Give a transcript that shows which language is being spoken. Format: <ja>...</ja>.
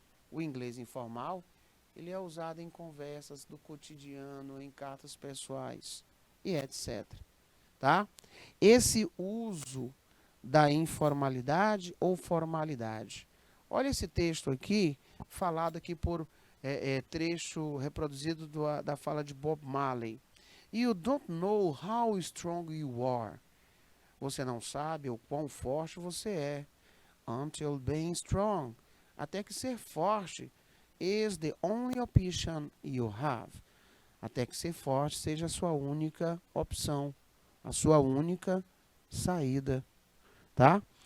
<pt>O inglês informal, ele é usado em conversas do cotidiano, em cartas pessoais e etc. Tá? Esse uso da informalidade ou formalidade. Olha esse texto aqui, falado aqui por trecho reproduzido da fala de Bob Marley.</pt> <en>You don't know how strong you are.</en> <pt>Você não sabe o quão forte você é.</pt> <en>Until being strong.</en> <pt>Até que ser forte</pt> <en>is the only option you have.</en> <pt>Até que ser forte seja a sua única opção, a sua única saída, tá?</pt>